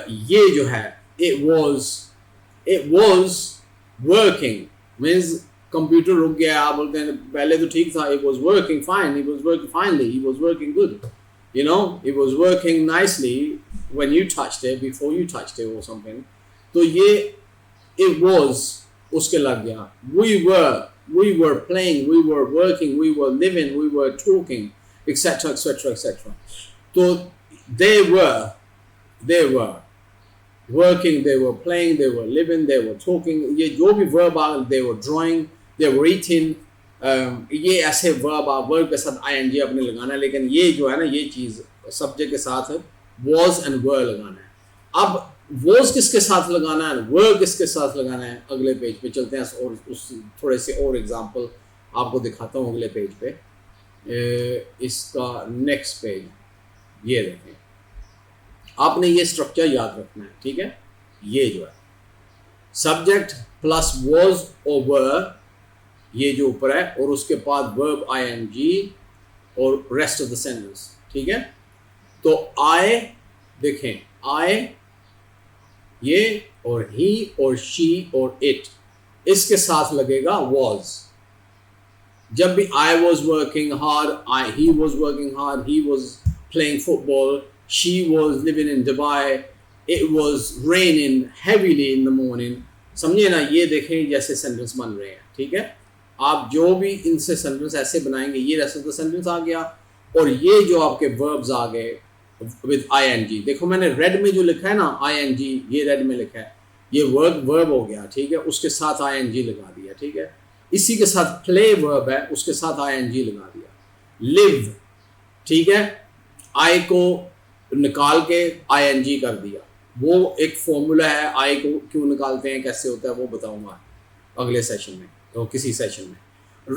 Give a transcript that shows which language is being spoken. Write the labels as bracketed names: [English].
[Hindi] ये जो है [English] it was working [Hindi] means computer रुक गया, आप बोलते हैं पहले तो ठीक था, [English] it was working fine, it was working finely, it was working good, you know, it was working nicely when you touched it, before you touched it or something। [Hindi] तो ये [English] it was [Hindi] उसके लग गया। [English] we were playing, we were working, we were living, we were talking, etc etc etc। [Hindi] तो [English] they were working, they were playing, they were living, they were talking, [Hindi] ये जो भी verb uh, [English] they were drawing, they were eating, [Hindi] ये ऐसे verb आ, verb के साथ ing अपने लगाना है। लेकिन ये जो है ना, ये चीज़ subject के साथ was and were लगाना है। अब was किसके साथ लगाना है, were किसके साथ लगाना है, अगले पेज पे चलते हैं और उस थोड़े से और एग्जाम्पल आपको दिखाता हूँ अगले पेज पे। इसका नेक्स्ट पेज ये देखें, आपने ये स्ट्रक्चर याद रखना है, ठीक है। ये जो है सब्जेक्ट प्लस was और were, ये जो ऊपर है, और उसके बाद verb ing और रेस्ट ऑफ द सेंटेंस, ठीक है। तो I देखें, I ये और he और she और it, इसके साथ लगेगा was। जब भी [English] I was working hard, he was working hard, he was playing football, she was living in Dubai, it was raining heavily in the morning, [Hindi] समझिए ना, ये देखें जैसे सेंटेंस बन रहे हैं, ठीक है। आप जो भी इनसे सेंटेंस ऐसे बनाएंगे, ये रेस्ट ऑफ द सेंटेंस आ गया और ये जो आपके वर्ब्स आ गए विद ing। देखो मैंने रेड में जो लिखा है ना ing, ये रेड में लिखा है, ये वर्ब हो गया, ठीक है, उसके साथ ing लगा दिया, ठीक है। इसी के साथ प्ले वर्ब है, उसके साथ ing लगा दिया। लिव, ठीक है, आई को निकाल के ing कर दिया, वो एक फॉर्मूला है, आई को क्यों निकालते हैं, कैसे होता है, वो बताऊंगा अगले सेशन में, तो किसी सेशन में।